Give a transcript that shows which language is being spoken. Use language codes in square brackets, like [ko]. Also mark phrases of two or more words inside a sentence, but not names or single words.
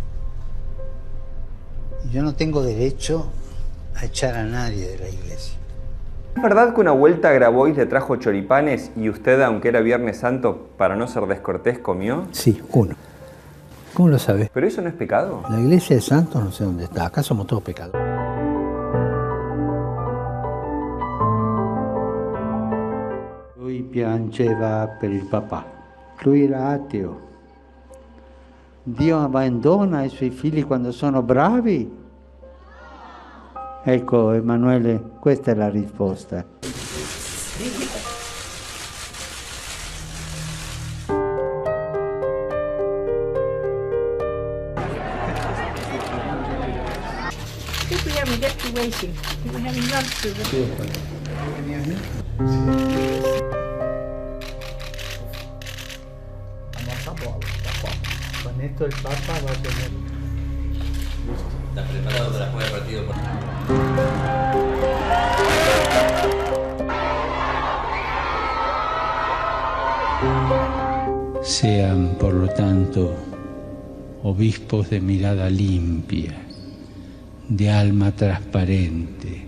[es] Y yo no tengo derecho a echar a nadie de la iglesia. ¿Es verdad que una vuelta a Grabois le trajo choripanes y usted, aunque era Viernes Santo, para no ser descortés, comió? Sí, uno. ¿Cómo lo sabes? ¿Pero eso no es pecado? La iglesia de santos no sé dónde está, acá somos todos pecadores. [it] Lui piangeva per il papà. Lui era ateo. Dio abbandona i suoi figli quando sono bravi? Ecco, Emanuele, questa è la risposta. [en] We haven't get to waiting. We're having lunch with [es] Vamos a bola, con esto el Papa va a tener... ¿Estás preparado para jugar el partido? Sean, por lo tanto, obispos de mirada limpia, de alma transparente.